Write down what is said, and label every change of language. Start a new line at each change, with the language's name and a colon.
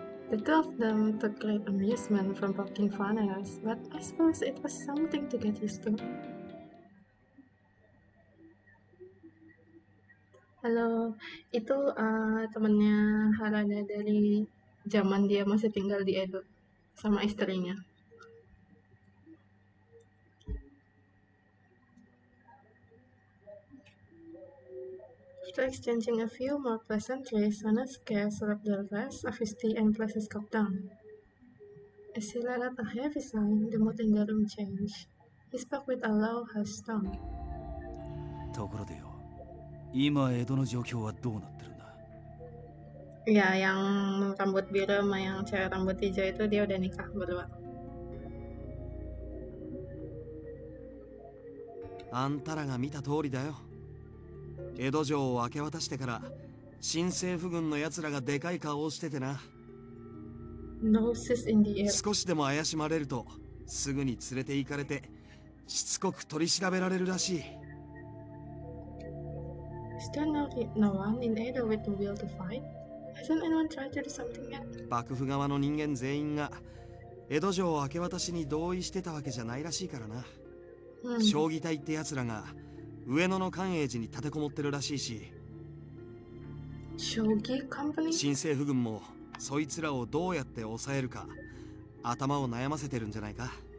English: The two of them took great amusement from poking fun at us, but I suppose it was something to get used to.
Indonesian: Halo, itu temennya Harada dari zaman dia masih tinggal di Edo sama istrinya.
English: After exchanging a few more pleasantries, Sanosuke slurped the rest of his tea and placed his cup down. As he let out a heavy sigh, the mood in the room changed. He spoke with a low, harsh tone.
Japanese: ところでよ、今江戸の状況はどうなってるんだ？
Indonesian: Ya, yang rambut biru sama yang cewek rambut hijau itu dia udah nikah berdua.
Japanese: あんたらが見た通りだよ。江戸城を明け渡してから新政府軍のやつらがでかい顔をしててな。
English: Noses in the air.
Japanese: 少しでも怪しまれるとすぐに連れて行かれてしつこく取り調べられるらしい。
English: Is there no one in Edo with the will to fight? Hasn't anyone tried to do something yet?
Japanese: 幕府側の人間全員が江戸城を明け渡しに同意してたわけじゃないらしいからな。将棋隊ってやつらが上野の寛永寺に立てこもってるらしいし、
English: Shogi Company?
Japanese: 新政府軍もそいつらをどうやって抑えるか頭を悩ませてるんじゃないか。